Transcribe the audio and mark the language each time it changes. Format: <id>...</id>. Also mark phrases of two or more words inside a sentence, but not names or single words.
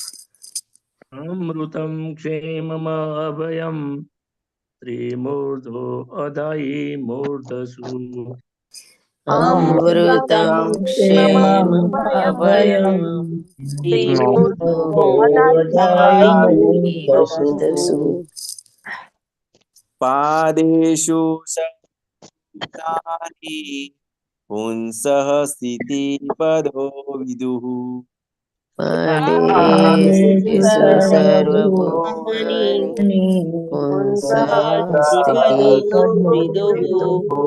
<sa>अमृतम क्षेमम अभयम त्रिमूर्धो अधै मूर्धसु. अमृतम क्षेमम अभयम त्रिमूर्धोर्धैर्मूर्धसु. પાદેષુ भूतानि पुंसः स्थितिपदो विदुः पादेषु सर्वभूतानि पुंसः स्थितिपदो विदुः</sa>